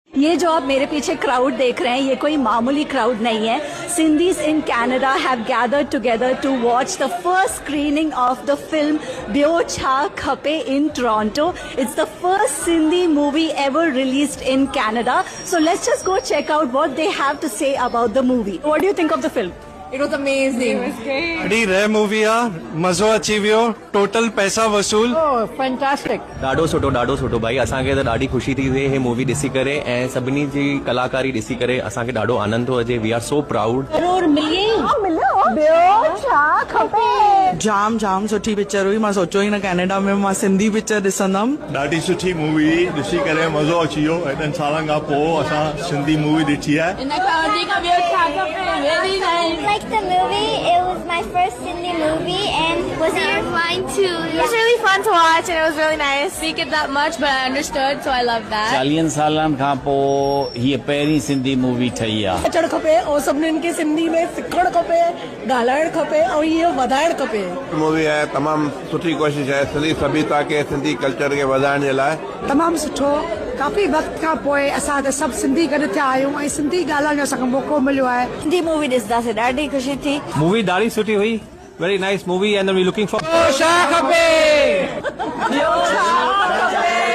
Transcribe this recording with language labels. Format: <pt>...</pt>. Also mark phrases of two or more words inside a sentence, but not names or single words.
<hi>ये जो आप मेरे पीछे क्राउड देख रहे हैं, ये कोई मामूली क्राउड नहीं है.</hi> <en>Sindhis in Canada have gathered together to watch the first screening of the film Byo Cha Khape in Toronto. It's the first Sindhi movie ever released in Canada. So let's just go check out what they have to say about the movie. What do you think of the film? It was amazing. It was great.</en> <sd>ॾाढी रह मूवी आहे, मज़ो अची वियो, टोटल पैसा वसूल.</sd> <en>Oh, fantastic.</en> <sd>ॾाढो सुठो भाई. असांखे त ॾाढी ख़ुशी थी थिए हे मूवी ॾिसी करे ऐं सभिनी जी कलाकारी ॾिसी करे असांखे ॾाढो आनंद थो अचे.</sd> <en>We are so proud.</en> <sd>जाम सुठी पिक्चर हुई. मां सोचियो ई न कैनेडा में मां सिंधी पिक्चर ॾिसंदमि. ॾाढी सुठी मूवी ॾिसी करे मज़ो अची वियो. एॾनि सालनि खां पोइ असां सिंधी मूवी ॾिठी आहे.</sd> <en>Like the movie, it was my first Sindhi movie, and was it fun too? It was really fun to watch, and it was really nice. Speak it that much, but I understood, so I loved that.</en> <sd>40 सालनि खां पोइ हीअ पहिरीं सिंधी मूवी ठही आहे. अचणु खपे ऐं सभिनीनि खे सिंधी में सिखणु खपे, ॻाल्हाइणु खपे ऐं इहो वधाइणु खपे. मूवी आहे तमामु सुठी कोशिश आहे सिंधी सभ्यता खे सिंधी कल्चर खे वधाइण जे लाइ. तमामु सुठो. काफ़ी वक़्त खां पोइ असां त सभु सिंधी गॾु थिया आहियूं ऐं सिंधी ॻाल्हाइण जो असांखे मौक़ो मिलियो आहे. सिंधी मूवी ॾिसंदासीं, ॾाढी ख़ुशी थी. मूवी ॾाढी सुठी हुई.</sd> <en>Very nice movie and we looking for.</en> <sd>छा खपे? ॿियो छा खपे?</sd>